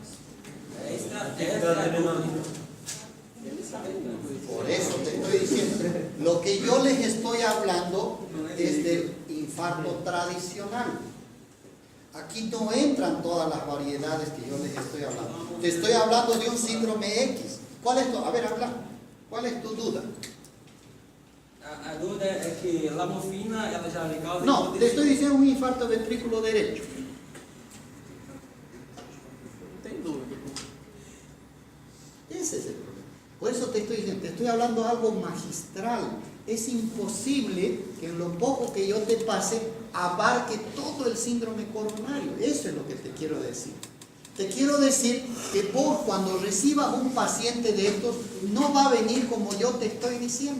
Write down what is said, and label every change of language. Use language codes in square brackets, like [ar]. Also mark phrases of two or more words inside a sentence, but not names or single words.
[es] Por eso te estoy diciendo, lo que yo les estoy hablando es del infarto tradicional. Aquí no entran todas las variedades que yo les estoy hablando. Te estoy hablando de un síndrome X. ¿Cuál es tu? A ver, habla. ¿Cuál es tu duda? [pt] A dúvida é que a morfina ela já lhe causa... [es] No, te estoy diciendo un infarto ventrículo derecho. [pt] Tem dúvida. [es] Ese es el problema. Por eso te estoy diciendo, te estoy hablando algo magistral. Es imposible que en lo poco que yo te pase abarque todo el síndrome coronario. Eso es lo que te quiero decir. Te quiero decir que vos cuando recibas un paciente de estos no va a venir como yo te estoy diciendo.